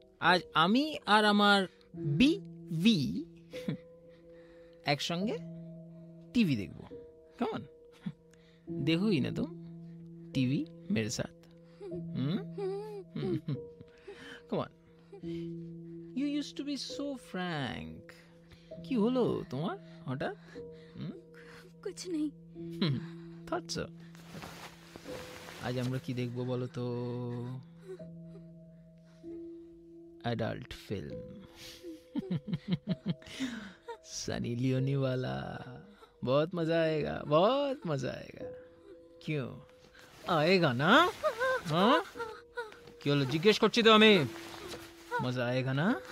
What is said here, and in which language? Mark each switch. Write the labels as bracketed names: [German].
[Bangla] আজ আমি আর আমার বিবি একসঙ্গে টিভি দেখবো। কেমন? [Hindi] देखोगी ना तुम टीवी मेरे साथ? [English] Come on. You used to be so frank. [Bangla] কি হলো তোমার হঠাৎ? [Hindi] कुछ नहीं. [English] Thought so. [Bangla] আজ আমরা কি দেখবো বলো তো? [English] Adult film. [Hindi] सनी लियोनी वाला. बहुत मजा आएगा, बहुत मजा आएगा. क्यों आएगा ना? [Bangla] हाँ क्यों जिज्ञेस করছি তো আমি? [Hindi] मजा आएगा ना?